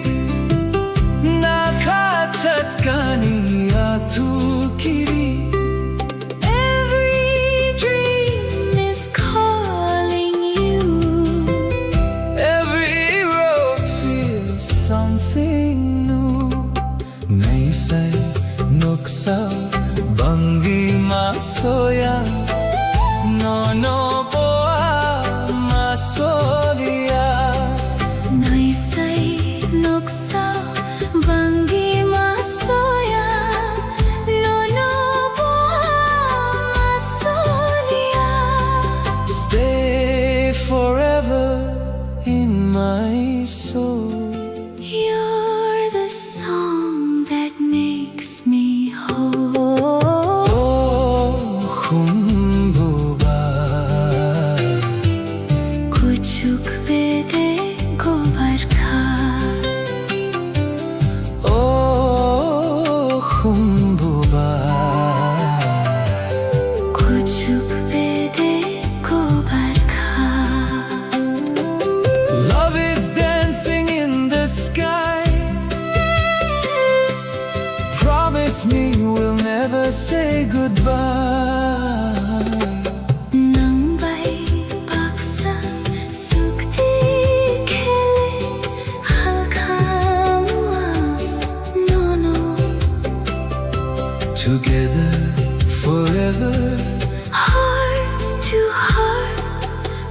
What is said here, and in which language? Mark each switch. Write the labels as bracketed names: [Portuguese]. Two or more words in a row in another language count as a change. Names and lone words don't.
[Kok Borok] nakha chatkani atu kiri. [English] Every dream is calling you. Every road feels something new. [Kok Borok] Naisai nuksa bangi masoya, no no boa masolia. Naisai noksa bangi masoya, no no masolia. [English] Stay forever in my soul. You're the song that makes me whole. [Kok Borok] Oh khumbuba Kuchuk bede ko barkha. oh khumbuba. Kuchuk bede ko barkha. [English] Love is dancing in the sky. Promise me we'll never say goodbye. [Kok Borok] Nang bai baksa sukti khele khalkha mua no no. [English] Together forever, Heart to heart,